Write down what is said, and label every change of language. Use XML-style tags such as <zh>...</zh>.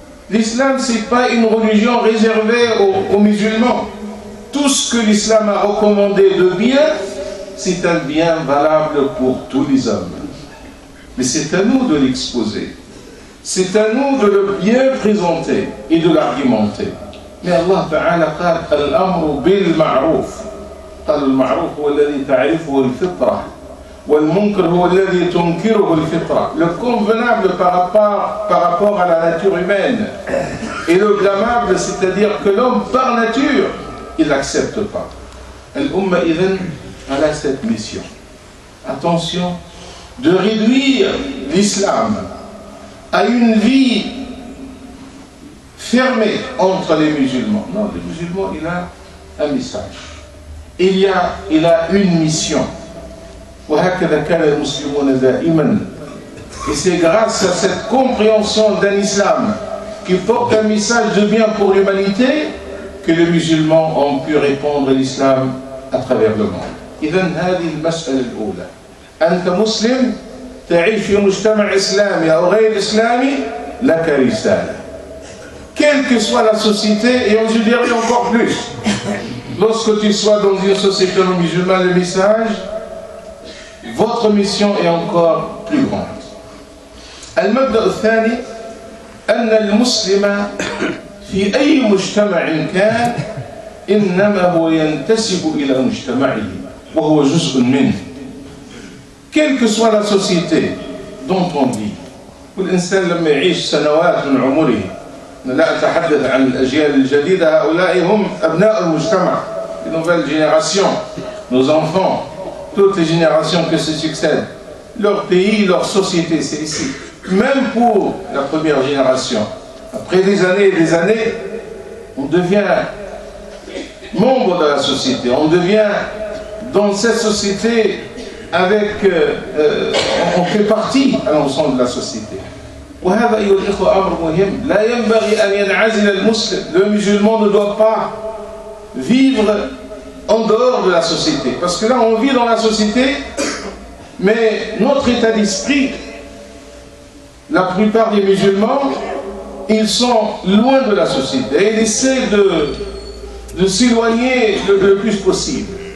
<fr>L'islam, ce n'est pas une religion réservée aux musulmans. Tout ce que l'islam a recommandé de bien, c'est un bien valable pour tous les hommes. Mais c'est à nous de l'exposer. C'est à nous de le bien présenter et de l'argumenter. Mais</fr> <ar>Allah Ta'ala قال الأمر بالمعروف. قال المعروف هو الذي تعرفه الفطرة والمنكر هو الذي تنكره الفطرة.</ar> <fr>Le convenable par rapport à la nature humaine et le blâmable, c'est-à-dire que l'homme par nature il n'accepte pas.</fr> <ar>Al-Ummah idhan</ar> <fr>a cette mission. Attention, de réduire l'islam à une vie fermé entre les musulmans. Non, les musulmans, il a un message. Il a une mission.</fr> <ar>وهكذا كان المسلمون دائما.</ar> <fr>Et c'est grâce à cette compréhension d'un islam qui porte un message de bien pour l'humanité que les musulmans ont pu répandre l'islam à travers le monde.</fr> <ar>إذن هذه المسألة الأولى. أنت مسلم تعيش في مجتمع إسلامي أو غير إسلامي لك رسالة.</ar> <fr>Quelle que soit la société, et je dirais encore plus, lorsque tu sois dans une société non musulmane, le message, votre mission est encore plus grande.</fr> <ar>المبدأ الثاني أن المسلم في أي مجتمع كان إنما هو ينتسب إلى مجتمعه وهو جزء منه.</ar> <fr>Quelle que soit la société dont on vit,</fr> <ar>والإنسان لما يعيش سنوات من عمره، لا أتحدث عن الأجيال الجديدة، هؤلاء هم أبناء المجتمع،</ar> <fr>les nouvelles générations, nos enfants, toutes les générations qui se succèdent, leur pays, leur société, c'est ici. Même pour la première génération, après des années et des années, on devient membre de la société, on devient dans cette société avec, on fait partie à l'ensemble de la société.</fr> <ar>وهذا أيها الإخوة أمر مهم لا ينبغي أن ينعزل المسلم.</ar> <fr>Le musulman ne doit pas vivre en dehors de la société, parce que là on vit dans la société, mais notre état d'esprit, la plupart des musulmans, ils sont loin de la société et ils essaient de s'éloigner le plus possible.</fr>